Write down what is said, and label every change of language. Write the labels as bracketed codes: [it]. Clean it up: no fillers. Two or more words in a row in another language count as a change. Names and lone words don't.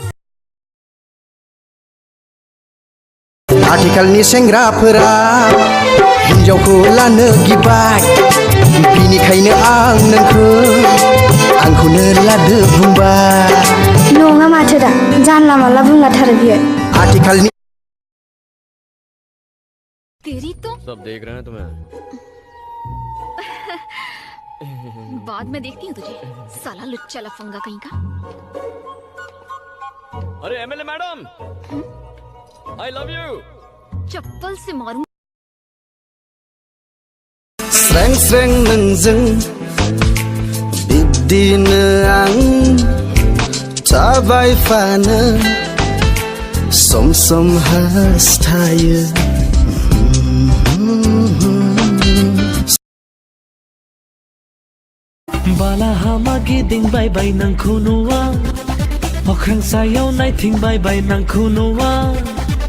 [brx] आथिखालनि सेंग्राफोरा हिन्जावखौ लानो गिबाय बिनिखायनो आं नोंखौ आंखौनो लादो बुंबाय नङा माथो दा जानला मानला बुंलाथारो बियो आथिखालनि [hi] तेरी तो सब देख रहे हैं तुम्हें बाद में देखती हूँ तुझे साला लुच्चा लफंगा कहीं का अरे [en] MLA madam I love you [hi] चप्पल से मारूं [brx] स्रें स्रें नोंजों बिब्दिनो आं थाबाय फानो सम सम हास्थायो बालाहामा गिदिंबायबाय नोंखौ नुवा अख्रां सायाव नायथिंबायबाय नोंखौ नुवा